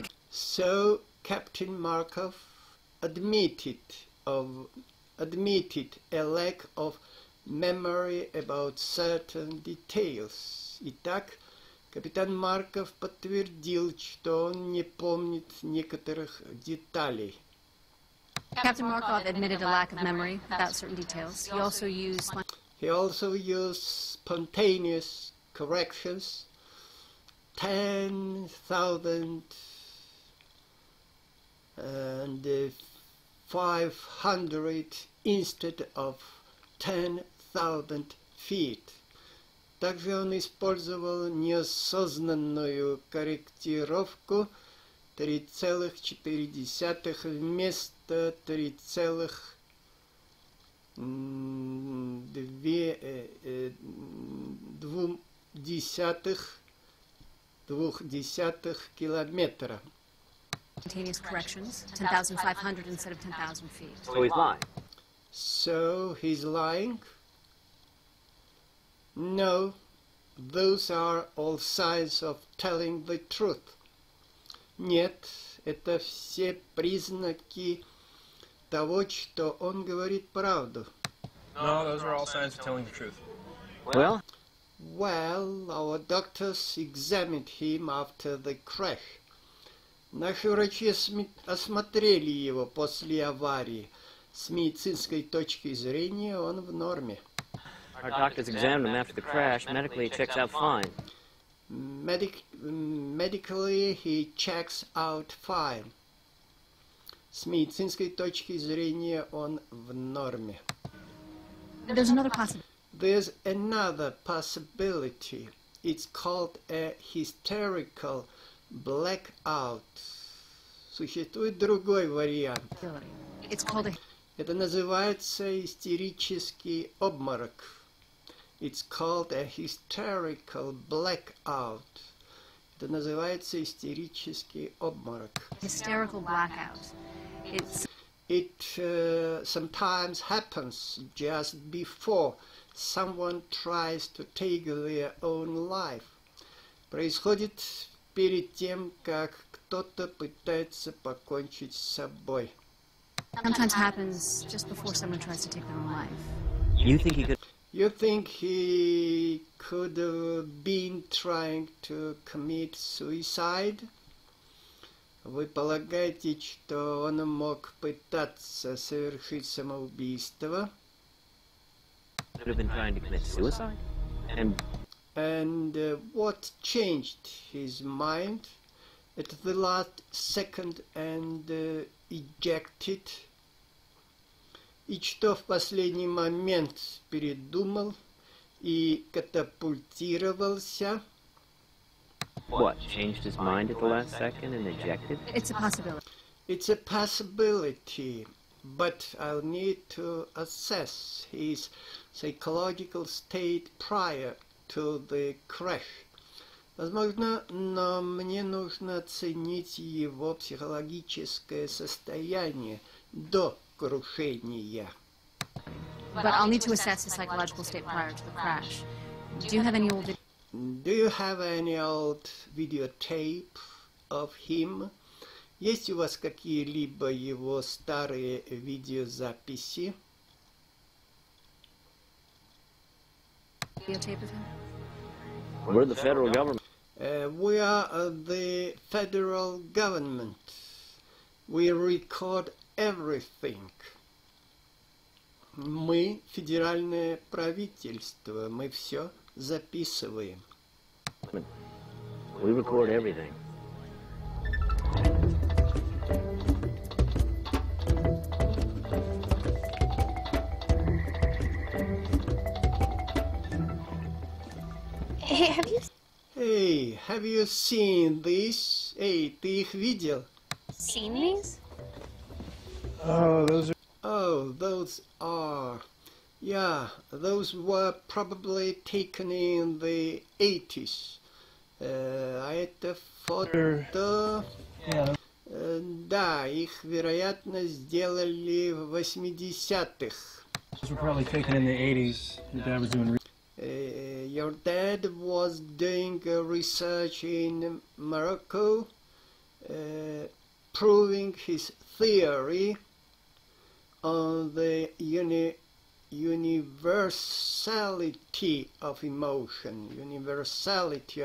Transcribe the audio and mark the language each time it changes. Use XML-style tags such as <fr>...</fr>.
<en>So Captain Markov admitted a lack of memory about certain details.</en> <ru>Итак, капитан Марков подтвердил, что он не помнит некоторых деталей.</ru> <en>Captain Markov admitted a lack of memory about certain details. He also used spontaneous corrections, 10,500 instead of 10,000 feet.</en> <ru>Также он использовал неосознанную корректировку 3,4 вместо 3,2 километра.</ru> <en>Spontaneous corrections, 10,500 instead of 10,000 feet. So he's lying. So he's lying? No, those are all signs of telling the truth.</en> <ru>Нет, это все признаки того, что он говорит правду.</ru> <en>No, those are all signs of telling the truth. Well, Well, our doctors examined him after the crash.</en> <ru>Наши врачи осмотрели его после аварии. С медицинской точки зрения он в норме.</ru> <en>Our doctors examined him after the crash. Medically, he checks out fine. Medically, he checks out fine.</en> <ru>С медицинской точки зрения он в норме.</ru> <en>There's another possibility. There's another possibility. It's called a hysterical blackout.</en> <ru>Существует другой вариант.</ru> <en>It's called a</en> <ru>Это называется истерический обморок.</ru> <en>It's called a hysterical blackout.</en> <ru>Это называется истерический обморок.</ru> <en>hysterical blackout. It sometimes happens just before someone tries to take their own life.</en> <ru>Происходит перед тем, как кто-то пытается покончить с собой.</ru> <en>Sometimes happens just before someone tries to take their own life. You think he could have been trying to commit suicide?</en> <ru>Вы полагаете, что он мог пытаться совершить самоубийство?</ru> <en>Could have been trying to commit suicide? And what changed his mind at the last second and ejected?</en> <ru>И что в последний момент передумал и катапультировался?</ru> <en>What, changed his mind at the last second and ejected? It's a possibility. It's a possibility, but I'll need to assess his psychological state prior to the crash.</en> <ru>Возможно, но мне нужно оценить его психологическое состояние до крушения.</ru> <en>But I'll need to assess his psychological state prior to the crash. Do you have any old Do you have any old videotape of him?</en> <ru>Есть у вас какие-либо его старые видеозаписи?</ru> <en>videotape of him? We're the federal government. We are the federal government. We record everything.</en> <ru>Мы федеральное правительство. Мы все записываем.</ru> <en>We record everything. Hey, have you seen this?</en> <ru>Эй, ты их видел?</ru> <en>seen these? Oh, those are... Yeah, those were probably taken in the 80s.</en> <ru>А это фото... Да, их, вероятно, сделали в 80-х.</ru> <en>Those were probably taken in the 80s. Your dad was doing Your dad was doing research in Morocco, proving his theory on the universality of emotion.</en>